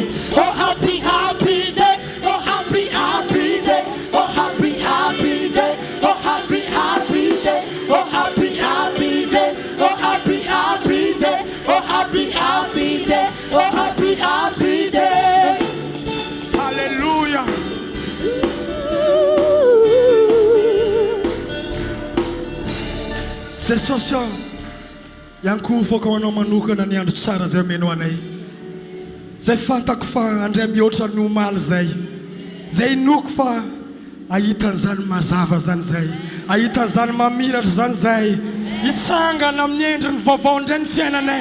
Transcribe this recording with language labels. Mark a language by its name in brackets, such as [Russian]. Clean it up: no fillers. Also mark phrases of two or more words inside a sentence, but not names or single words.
[English] Oh, happy, happy day. Oh, happy, happy day. Oh, happy, happy day. Oh, happy, happy day. Oh, happy, happy day. Oh, happy, happy day. Oh, happy, happy day. Oh, happy, happy day. Hallelujah. [Malagasy] Jesosy ihany foka ho anao manokana ny andro tsara zay omeno anay. Zay fantako fa andray mihoatra ny omaly zay inoko fa ahitan'izany mazava zany zay, ahitan'izany mamiratra zany zay, hitsangana amin'ny endriny vaovao indray ny fiainanay.